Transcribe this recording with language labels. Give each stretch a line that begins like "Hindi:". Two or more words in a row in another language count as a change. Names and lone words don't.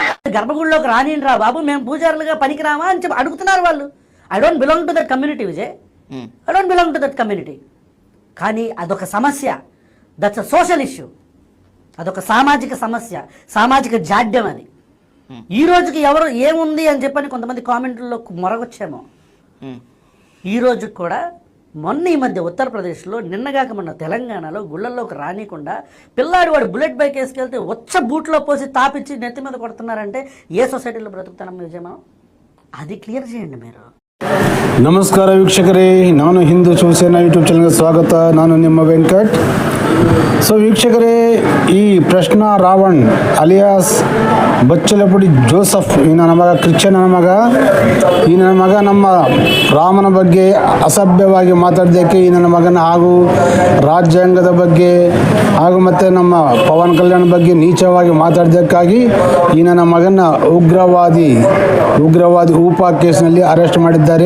Telugu: గర్భగుడిలోకి రానిరా బాబు, మేము పూజారులుగా పనికిరామా అని చెప్పి అడుగుతున్నారు వాళ్ళు.
English: I don't belong to that community Vijay, I don't belong to that community.
Telugu: కానీ అదొక సమస్య,
English: that's a social issue,
Telugu: అదొక సామాజిక సమస్య, సామాజిక జాడ్యం అది. ఈ రోజుకి ఎవరు ఏముంది అని చెప్పని కొంతమంది కామెంట్లలో మొరగొచ్చేమో. ఈ రోజుకి కూడా మొన్న ఈ మధ్య ఉత్తరప్రదేశ్లో, నిన్నగాక మొన్న తెలంగాణలో గుళ్ళల్లోకి రానికుండా పిల్లాడు వాడు బుల్లెట్ బైక్ వేసుకెళ్తే వచ్చ బూట్లో పోసి తాపిచ్చి నెత్తి మీద కొడుతున్నారంటే ఏ సొసైటీలో బ్రతుకుతున్నాం విజయమా? అది క్లియర్ చేయండి మీరు.
Kannada: ನಮಸ್ಕಾರ ವೀಕ್ಷಕರೇ, ನಾನು ಹಿಂದೂ ಶಿವಸೇನಾ ಯೂಟ್ಯೂಬ್ ಚಾನಲ್ಗೆ ಸ್ವಾಗತ. ನಾನು ನಿಮ್ಮ ವೆಂಕಟ್. ಸೊ ವೀಕ್ಷಕರೇ, ಈ ಪ್ರಶ್ನ ರಾವಣ್ ಅಲಿಯಾಸ್ ಬಚ್ಚಲಪುಡಿ ಜೋಸಫ್, ಈ ನನ್ನ ಮಗ ಕ್ರಿಶ್ಚಿಯನ್ ನನ್ನ ಮಗ. ಈ ನನ್ನ ಮಗ ನಮ್ಮ ರಾಮನ ಬಗ್ಗೆ ಅಸಭ್ಯವಾಗಿ ಮಾತಾಡಿದ್ದಕ್ಕೆ ಈ ನನ್ನ ಮಗನ ಹಾಗೂ ರಾಜ್ಯಾಂಗದ ಬಗ್ಗೆ ಹಾಗೂ ಮತ್ತು ನಮ್ಮ ಪವನ್ ಕಲ್ಯಾಣ್ ಬಗ್ಗೆ ನೀಚವಾಗಿ ಮಾತಾಡಿದ್ದಕ್ಕಾಗಿ ಈ ನನ್ನ ಮಗನ ಉಗ್ರವಾದಿ ಊಪಾ ಕೇಸ್ನಲ್ಲಿ ಅರೆಸ್ಟ್ ಮಾಡಿದ್ದಾರೆ.